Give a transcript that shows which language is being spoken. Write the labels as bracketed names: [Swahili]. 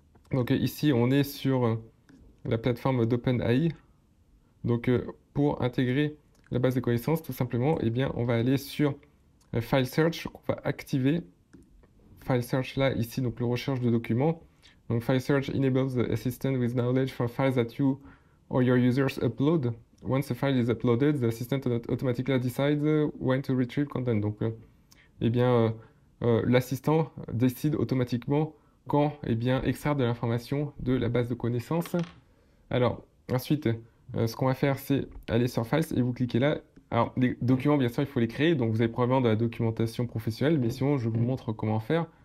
[French] Donc ici, on est sur la plateforme d'OpenAI. Donc pour intégrer la base de connaissances, tout simplement, eh bien, on va aller sur File Search, on va activer File Search là, ici, donc le recherche de documents. [English] Donc File Search enables the assistant with knowledge for files that you or your users upload. Once a file is uploaded, the assistant automatically decides when to retrieve content. [French] Donc, eh bien, l'assistant décide automatiquement quand eh bien, extraire de l'information de la base de connaissances. Alors, ensuite, ce qu'on va faire, c'est aller sur Files et vous cliquez là. Alors, les documents, bien sûr, il faut les créer. Donc, vous avez probablement de la documentation professionnelle, mais sinon, je vous montre comment faire.